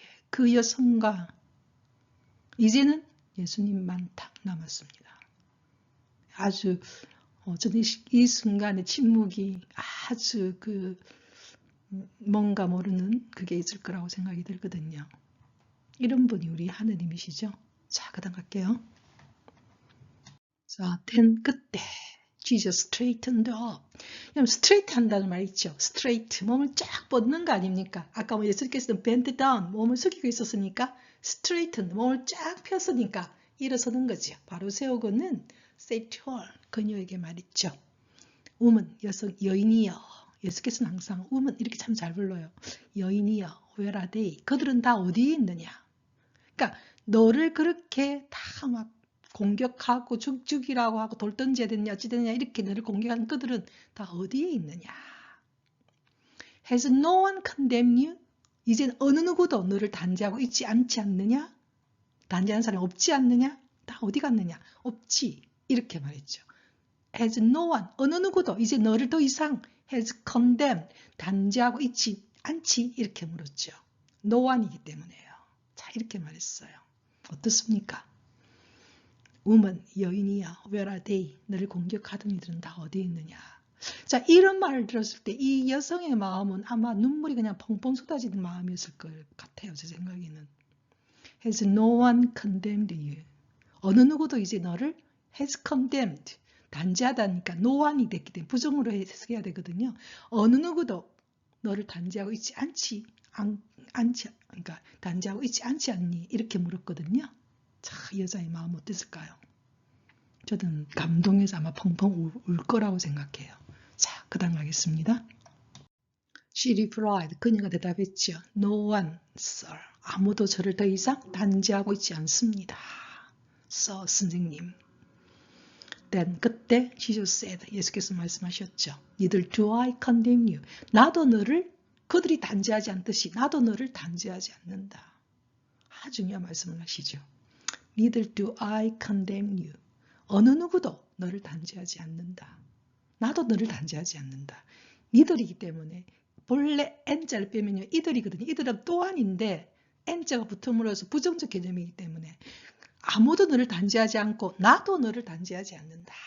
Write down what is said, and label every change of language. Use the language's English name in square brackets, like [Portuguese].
[Korean] 그 여성과 이제는 예수님만 딱 남았습니다. 아주 저는 이 순간의 침묵이 아주 뭔가 모르는 그게 있을 거라고 생각이 들거든요. 이런 분이 우리 하느님이시죠. 자, 그 다음 갈게요. 자, 그때 [English] Jesus straightened up. [Korean] 스트레이트 한다는 말 있죠. 스트레이트, 몸을 쫙 뻗는 거 아닙니까? 아까 예수님께서는 [English] bend down, [Korean] 몸을 숙이고 있었으니까 straighten, 몸을 쫙 폈으니까 일어서는 거죠. 바로 세우고는 [English] say to her, [Korean] 그녀에게 말했죠. woman, 여인이여. 예수께서는 항상 woman 이렇게 참 잘 불러요. [English] 여인이여, where are they? [Korean] 그들은 다 어디에 있느냐? 그러니까 너를 그렇게 다 막 공격하고 죽이라고 하고 돌 던져야 되느냐 어찌 되느냐 이렇게 너를 공격하는 그들은 다 어디에 있느냐? [English] Has no one condemned you? [Korean] 이젠 어느 누구도 너를 단죄하고 있지 않지 않느냐? 단죄하는 사람이 없지 않느냐? 다 어디 갔느냐? 없지. 이렇게 말했죠. [English] Has no one, [Korean] 어느 누구도 이제 너를 더 이상 [English] has condemned, [Korean] 단죄하고 있지 않지? 이렇게 물었죠. No one이기 때문에요. 자, 이렇게 말했어요. 어떻습니까? [English] woman, 여인이야, where are they? [Korean] 너를 공격하던 이들은 다 어디에 있느냐? 자, 이런 말을 들었을 때 이 여성의 마음은 아마 눈물이 그냥 펑펑 쏟아지는 마음이었을 것 같아요. 제 생각에는. [English] Has no one condemned you? [Korean] 어느 누구도 이제 너를 [English] has condemned, [Korean] 단죄하다니까 no one이 됐기 때문에 부정으로 해석해야 되거든요. 어느 누구도 너를 단죄하고 있지 않지, 그러니까 단죄하고 있지 않지 않니? 이렇게 물었거든요. 자, 이 여자의 마음 어땠을까요? 저는 감동해서 아마 펑펑 울 거라고 생각해요. 자, 그 다음 가겠습니다. [English] She replied, [Korean] 그녀가 대답했죠. [English] No one, sir. [Korean] 아무도 저를 더 이상 단죄하고 있지 않습니다. Sir, 선생님. Then 그때 [English] Jesus said, [Korean] 예수께서 말씀하셨죠. [English] Neither do I condemn you. [Korean] 나도 너를, 그들이 단죄하지 않듯이 나도 너를 단죄하지 않는다. 아주 중요한 말씀을 하시죠. [English] Neither do I condemn you. [Korean] 어느 누구도 너를 단죄하지 않는다. 나도 너를 단죄하지 않는다. 니들이기 때문에 본래 N자를 빼면요. 이들이거든요. 이들은 또한인데 N자가 붙음으로써 부정적 개념이기 때문에 아무도 너를 단죄하지 않고 나도 너를 단죄하지 않는다.